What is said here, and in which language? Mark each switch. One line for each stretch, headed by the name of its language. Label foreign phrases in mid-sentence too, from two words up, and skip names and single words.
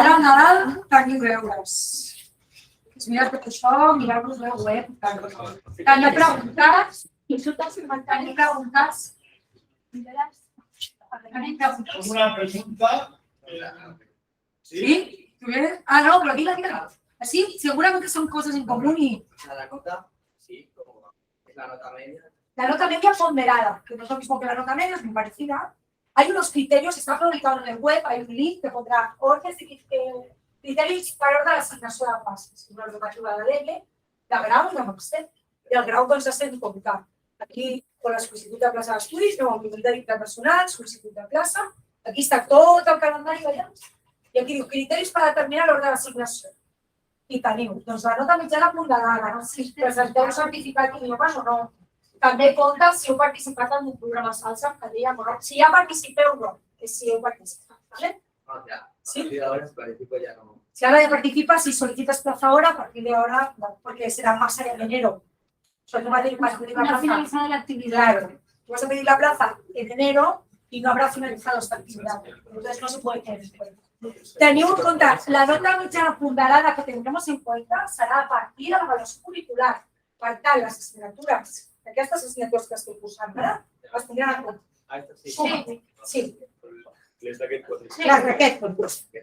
Catalan: Ara, a Nadal, teniu deures. Mireu tot això, mireu-vos la web. Teniu preguntes? Teniu preguntes? Una pregunta. Sí? No, però digue.
Spanish: Sí, seguramente son cosas en común y... La nota, sí, como es la nota media. La nota media ponderada, que no es lo mismo que la nota media, es muy parecida. Hay unos criterios, está publicado en el web, hay un link que pondrá criterios para orden de
Catalan: asignació de places. Una normativa de l'EBE, de grau i de màster. I el grau doncs està publicat. Aquí,
Spanish: con la
Catalan: sol·licitud de plaça d'estudis, no, el calendari internacional, sol·licitud de plaça. Aquí està tot el calendari allà. I aquí diu criteris per determinar l'ordre d'assignació. I teniu, doncs la nota mitjana ponderada, si presenteu un certificat d'idiomes o no. També compta si heu participat en un programa salsa, que dèiem, no? Si ja participeu, no, que si heu participat, ¿vale?
Spanish: Sí. A partir de ahora participo ya no. Si ahora ya participas, si solicitas plaza ahora, a partir de ahora, no, porque será más en enero. O sea, tú vas a pedir la plaza. Finalizada la actividad. Claro, tú vas a pedir la plaza en enero y no habrá finalizado esta actividad. Entonces no se puede tener en cuenta.
Catalan: Teniu en compte, la nota mitjana ponderada que tindremos en compte serà a partir de l'avaluació curricular. Per tant, les assignatures, aquestes assignatures que estic posant ara, les tindran en compte. Sí. Les d'aquest quadre. Les d'aquest quadre.